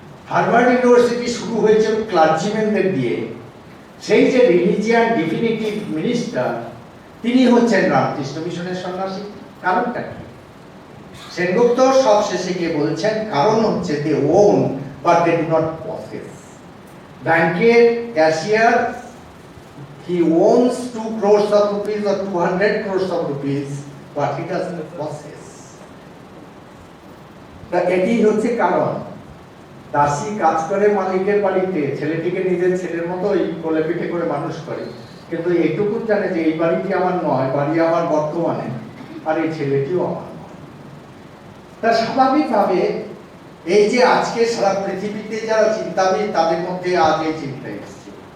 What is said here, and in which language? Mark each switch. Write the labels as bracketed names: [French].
[Bangla] Harvard university শুরু হয়েছিল ক্লার্জিম্যানদের দিয়ে, সেই যে রিলিজিয়ান ডিফিনিটিভ মিনিস্টার, তিনি হচ্ছেন রামকৃষ্ণ মিশনের সন্ন্যাসী। কারণটা কি? সেনগুপ্ত সব শেষে গিয়ে বলছেন কারণ হচ্ছে [English] They own but they do not possess. [Bangla] ব্যাংকের cashier, [English] he owns 2 crores of rupees or 200 crores of rupees, but he doesn't possess. [Bangla] এটি হচ্ছে কারণ। দাসী কাজ করে মালিকের বাড়িতে, ছেলেটিকে নিজের ছেলের মতোই কোলে পিঠে করে মানুষ করে, কিন্তু এইটুকু জানে যে এই বাড়িটি আমার নয়, বাড়ি আমার বর্তমানে, আর এই ছেলেটিও আমার নয়। তা স্বাভাবিকভাবে এই যে আজকে সারা পৃথিবীতে যারা চিন্তাবিদ, তাদের মধ্যে আজ এই চিন্তা এসেছে।